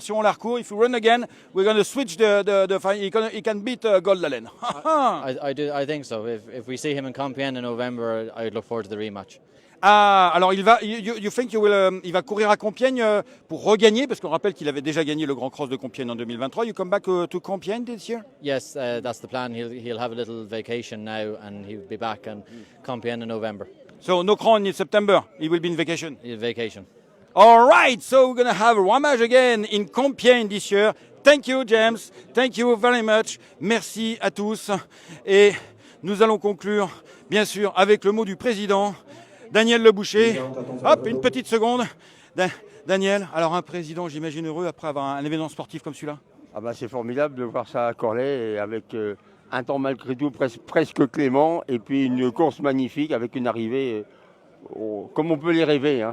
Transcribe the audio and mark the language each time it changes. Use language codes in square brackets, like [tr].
[fr] Si on la recourt, [en] if we run again, we're going to switch he can beat Gold Allen. I think so. If we see him in Compiègne in November, I would look forward to the rematch. [fr] Ah, alors il va courir à Compiègne pour regagner, parce qu'on rappelle qu'il avait déjà gagné le Grand Cross de Compiègne en 2023. [en] You come back to Compiègne this year? Yes, that's the plan. He'll have a little vacation now, and he'll be back in Compiègne in November. So no crown in September. He will be in vacation. Vacation. All right. So we're gonna have a Romage again in Compiègne this year. Thank you, James. Thank you very much. [fr] Merci à tous. Et nous allons conclure, bien sûr, avec le mot du président. Daniel Le Boucher. Hop, une petite seconde. Daniel, alors un président, j'imagine, heureux après avoir un événement sportif comme celui-là? Ah bah c'est formidable de voir ça à Corlay, avec un temps malgré tout presque clément, et puis une course magnifique avec une arrivée comme on peut les rêver.